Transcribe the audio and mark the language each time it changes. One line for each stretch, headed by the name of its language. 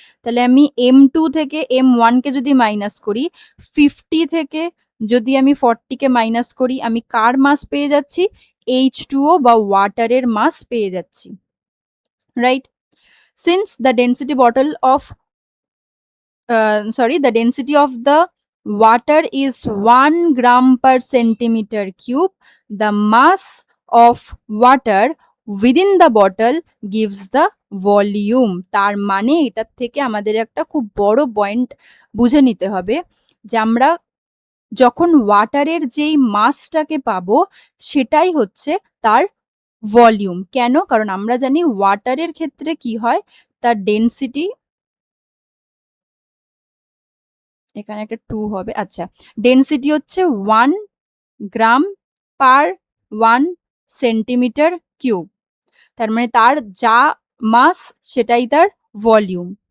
Bangla: তাহলে আমি m2 থেকে m1 কে যদি মাইনাস করি, 50 থেকে যদি আমি 40 কে মাইনাস করি, আমি কার মাস পেয়ে যাচ্ছি? H2O বা ওয়াটারের মাস পেয়ে যাচ্ছি, right?
English: Since the density bottle of the density of the water is 1 gram per centimeter cube, the mass of water within the bottle gives the volume.
Bangla: তার মানে এটার থেকে আমাদের একটা খুব বড় পয়েন্ট বুঝে নিতে হবে যে আমরা যখন ওয়াটারের যেই মাসটাকে পাবো সেটাই হচ্ছে তার ভলিউম। কেন? কারণ আমরা জানি ওয়াটারের ক্ষেত্রে কি হয়, তার ডেনসিটি, এখানে একটা 2 হবে, আচ্ছা, ডেনসিটি হচ্ছে 1 গ্রাম পার 1 সেন্টিমিটার কিউব, তার মানে তার যা মাস সেটাই তার ভলিউম।